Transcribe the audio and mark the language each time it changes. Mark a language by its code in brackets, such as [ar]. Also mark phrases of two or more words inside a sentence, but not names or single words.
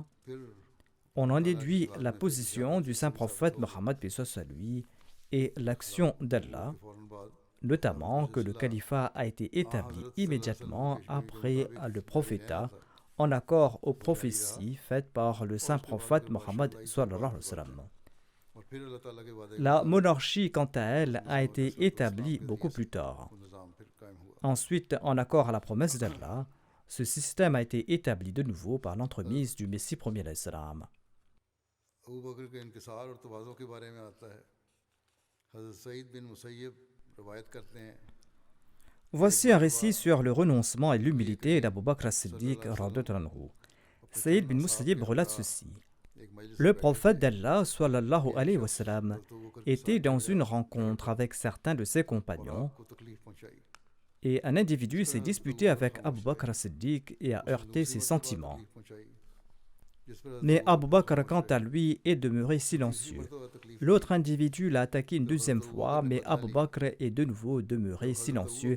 [fr] On en déduit la position du saint prophète Mohammed paix soit sur lui et l'action d'Allah, notamment que le califat a été établi immédiatement après le prophétat en accord aux prophéties faites par le saint prophète Mohammed [ar] صلى الله عليه وسلم. [ur] پھر اللہ تعالیٰ کے وعدے کے [fr] La [ur] मुताबिक [fr] monarchie, quant à elle, a été établie beaucoup plus tard. [ur] وہ نظام پھر قائم ہوا. [fr] Ensuite, en accord à la promesse d'Allah, ce système a été établi de nouveau par l'entremise du Messie premier l'Islam. [ur] ابو بکر کے انکسار اور تواضع کے بارے میں آتا ہے. حضرت سعید بن مسیب روایت کرتے ہیں [fr] Voici un récit sur le renoncement et l'humilité d'Abu Bakr as-Siddiq [ar] رضي الله عنه. [fr] Saïd bin Musayyib relate ceci. [ur] ایک مجلس [fr] Le prophète d'Allah [ar] صلى الله عليه وسلم [fr] était dans une rencontre avec certains de ses compagnons [ur] کو تکلیف پہنچائی. [fr] et un individu s'est disputé avec Abu Bakr as-Siddiq et a heurté ses sentiments. Mais Abu Bakr, quant à lui, est demeuré silencieux. L'autre individu l'a attaqué une deuxième fois, mais Abu Bakr est de nouveau demeuré silencieux.